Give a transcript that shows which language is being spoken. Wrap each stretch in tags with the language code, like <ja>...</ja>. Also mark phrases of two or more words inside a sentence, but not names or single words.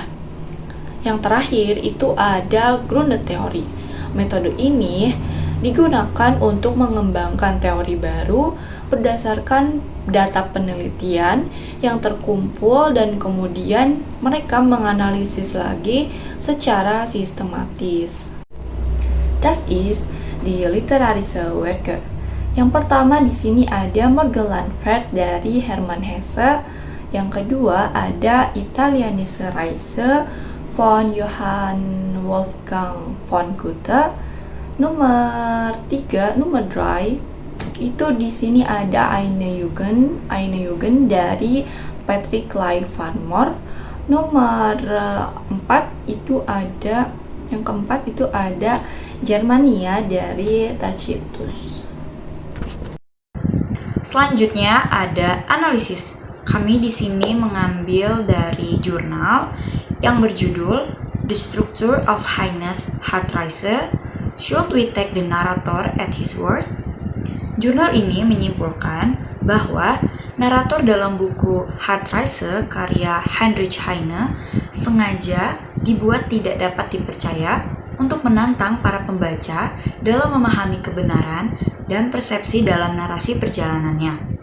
<id>Yang terakhir itu ada Grundtheorie. Metode ini digunakan untuk mengembangkan teori baru berdasarkan data penelitian yang terkumpul dan kemudian mereka menganalisis lagi secara sistematis.</id> <de>Das ist die literarische Werke.</de> <id>Yang pertama di sini ada Morgenlandfahrt dari Hermann Hesse. Yang kedua ada Italienische Reise von Johann Wolfgang von Goethe. Nomor 3 itu di sini ada Eine Jugend dari Patrick Leigh Farmer. Nomor 4 itu ada yang keempat itu ada Germania dari Tacitus. Selanjutnya ada analisis. Kami di sini mengambil dari jurnal yang berjudul The Structure of Heine's Hartreise.</id> <en>Should we take the narrator at his word?</en> <id>Jurnal ini menyimpulkan bahwa narator dalam buku Hartreise karya Heinrich Heine sengaja dibuat tidak dapat dipercaya untuk menantang para pembaca dalam memahami kebenaran dan persepsi dalam narasi perjalanannya.</id>